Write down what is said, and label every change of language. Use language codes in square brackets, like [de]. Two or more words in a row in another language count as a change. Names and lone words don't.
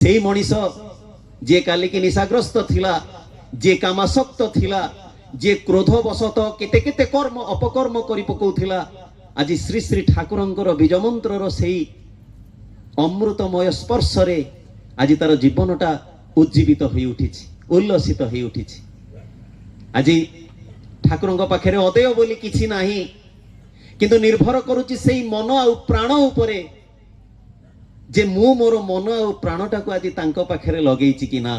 [or] ସେଇ ମଣିଷ ଯେ କାଲିକି ନିଶାଗ୍ରସ୍ତ ଥିଲା, ଯେ କାମାସକ୍ତ ଥିଲା, ଯେ ক্ରୋଧବଶତ କେତେ କେତେ କର୍ମ ଅପକର୍ମ କରି ପକଉଥିଲା, ଆଜି ଶ୍ରୀ ଶ୍ରୀ ଠାକୁରଙ୍କର ବୀଜମନ୍ତ୍ରର ସେଇ ଅମୃତମୟ ସ୍ପର୍ଶରେ ଆଜି ତାର ଜୀବନଟା ଉଜ୍ଜୀବିତ ହୋଇ ଉଠିଛି, ଉଲ୍ଲସିତ ହୋଇ ଉଠିଛି। ଆଜି ଠାକୁରଙ୍କ ପାଖରେ ଅଦେୟ ବୋଲି କିଛି ନାହିଁ, କିନ୍ତୁ ନିର୍ଭର କରୁଛି ସେଇ ମନ ଆଉ ପ୍ରାଣ ଉପରେ ଯେ ମୁଁ ମୋର ମନ ଆଉ ପ୍ରାଣଟାକୁ ଆଜି ତାଙ୍କ ପାଖରେ ଲଗେଇଛି କି ନା।